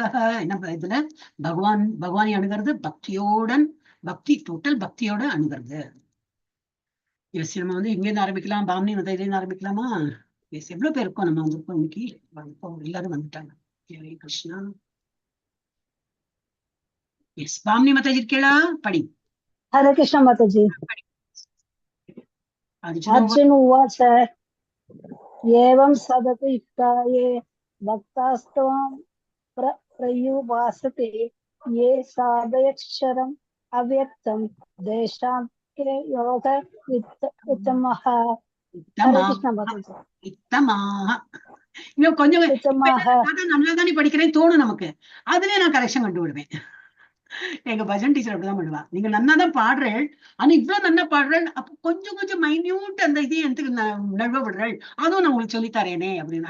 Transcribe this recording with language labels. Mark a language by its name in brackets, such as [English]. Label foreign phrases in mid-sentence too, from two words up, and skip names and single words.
[Tamil] என்ன இதுல பகவானை அணுகிறது பக்தி டோட்டல் பக்தியோட அணுகிறது. எஸ், நம்ம வந்து இங்க இருந்து ஆரம்பிக்கலாம், பாம்னி மதையில இருந்து ஆரம்பிக்கலாமா? எஸ், எவ்வளவு பேர் இருக்கோம் நம்ம வந்திருக்கோம் இன்னைக்கு? எல்லாரும் வந்துட்டாங்க. ஹரே கிருஷ்ணா. எஸ், பாம்னி மதாஜி இருக்கீங்களா? படி. [Hindi] हरे कृष्ण माताजी। [Sanskrit] अर्जुन उवाच एवं सदतु युक्ताये भक्तास्त्वां प्रयुपासते ये साधयक्षरम् अव्यक्तं तेषां के योग उत्तमः। [Hindi] हरे कृष्ण माताजी। [Tamil] இன்னும் கொஞ்சம் நல்லா தானே படிக்கிறேன் தோணும் நமக்கு. அதுலயே நான் கரெக்ஷன் கண்டு விடுவேன். எங்க பஜன் டீச்சர் அப்படிதான் பண்ணுவா. நீங்க நன்னாதான் பாடுறேன், ஆனா இவ்வளவு நன்னா பாடுறேன், அப்ப கொஞ்சம் மைன்யூட் அந்த இதையும் எனக்கு நழுவ விடுறேன், அதுவும் நான் உங்களுக்கு சொல்லித்தரேனே அப்படின்னு.